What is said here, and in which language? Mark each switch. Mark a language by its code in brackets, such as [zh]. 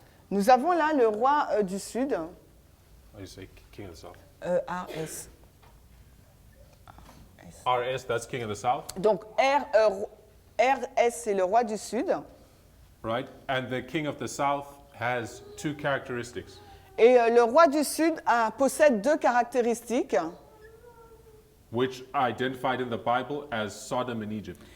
[fr] Nous avons là le roi du Sud. [en] How do you say king of the south? RS. RS, that's king of the south. [fr] Donc RS, c'est le roi du Sud. [en] Right? And the king of the south has two characteristics. [fr] Et le roi du Sud possède deux caractéristiques [en] Which are identified in the Bible as Sodom and Egypt.